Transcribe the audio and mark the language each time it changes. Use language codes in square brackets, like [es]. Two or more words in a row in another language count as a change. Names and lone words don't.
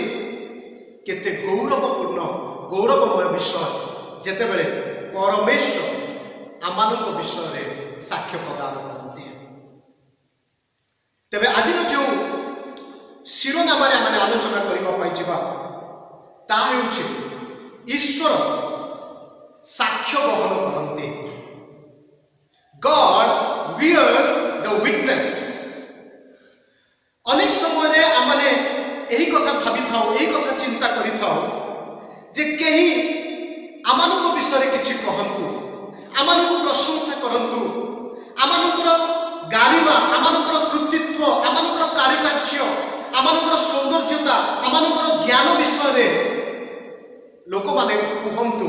[or] କେତେ ଗୌରବପୂର୍ଣ୍ଣ ଗୌରବମୟ ବିଷୟ ଯେତେବେଳେ ପରମେଶ୍ୱର ଆମମାନଙ୍କ ବିଷୟରେ ସାକ୍ଷ୍ୟ ପ୍ରଦାନ କରନ୍ତି। ତେବେ ଆଜିର ଯେଉଁ ଶିରୋନାମରେ ଆମେ ଆଲୋଚନା କରିବା ପାଇଁ ଯିବା, ତାହା ହେଉଛି ଈଶ୍ୱର ସାକ୍ଷ୍ୟ ବହନ କରନ୍ତି। [en] God wears the witness। [or] ଅନେକ ସମୟରେ ଆମେ ଏହି କଥା ଭାବିଥାଉ, ଏହି କଥା ଚିନ୍ତା କରିଥାଉ ଯେ କେହି ଆମମାନଙ୍କ ବିଷୟରେ କିଛି କହନ୍ତୁ, ଆମମାନଙ୍କୁ ପ୍ରଶଂସା କରନ୍ତୁ, ଆମମାନଙ୍କର ଗାରିମା, ଆମମାନଙ୍କର କୃତିତ୍ୱ, ଆମମାନଙ୍କର କାରୁକାର୍ଯ୍ୟ, ଆମମାନଙ୍କର ସୌନ୍ଦର୍ଯ୍ୟତା, ଆମମାନଙ୍କର ଜ୍ଞାନ ବିଷୟରେ ଲୋକମାନେ କୁହନ୍ତୁ।